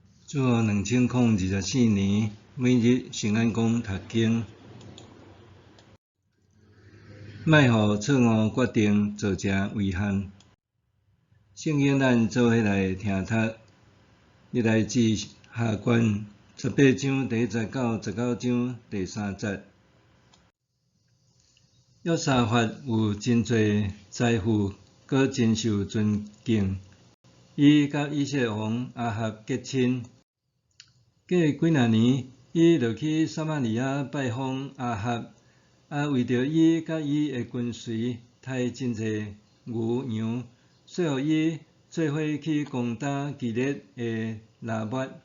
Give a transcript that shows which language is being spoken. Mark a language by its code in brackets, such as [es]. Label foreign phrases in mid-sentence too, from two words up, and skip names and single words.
[nan] 自2024年，每日圣安宫读经，莫互错误决定造成遗憾。圣经咱做伙来听读，历代志下卷18章第1节到19章第3节。约沙法有真侪财富，佮真受尊敬。伊甲以色列王亚哈结亲。过几若年，伊就去撒玛利亚拜访亚哈，为着伊甲伊的军队杀真侪牛羊，说互伊做伙去攻打基列的拉末。